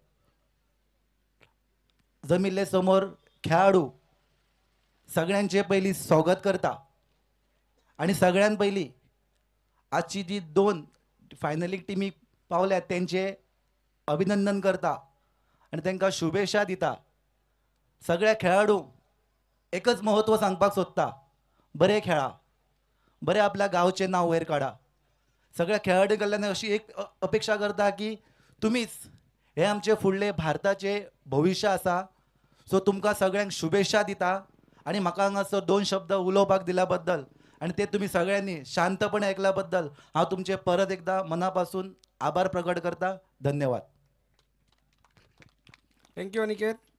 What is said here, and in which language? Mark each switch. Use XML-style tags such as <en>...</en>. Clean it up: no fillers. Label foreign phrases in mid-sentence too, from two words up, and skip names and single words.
<kok>जमिल्ले समोर खेळाडू सगळ्यांचे पहिली स्वागत करता आणि सगळ्यां पहिली आजची जी 2 फायनली टीमी पावल्या त्यांचे अभिनंदन करता आणि त्यांना शुभेच्छा दिता. सगळ्या खेळाडू एकच महत्त्व सांगपाक सोदता, बरे खेळा, बरे आपल्या गावचे नाव वयर काढा. सगळ्या खेळाडू कडल्यान अशी एक अपेक्षा करता की तुम्हीच हे आमचे फुडले भारताचे भविष्य आसा. सो तुमकां सगळ्यांक शुभेच्छा दिता आणि म्हाका हांगासर 2 शब्द उलोवपाक दिल्या बद्दल आणि ते तुम्ही सगळ्यांनी शांतपणे ऐकल्या बद्दल हांव तुमचे परत एकदा मनापासून आभार प्रकट करता. धन्यवाद. थँक्यू अनिकेत.</kok>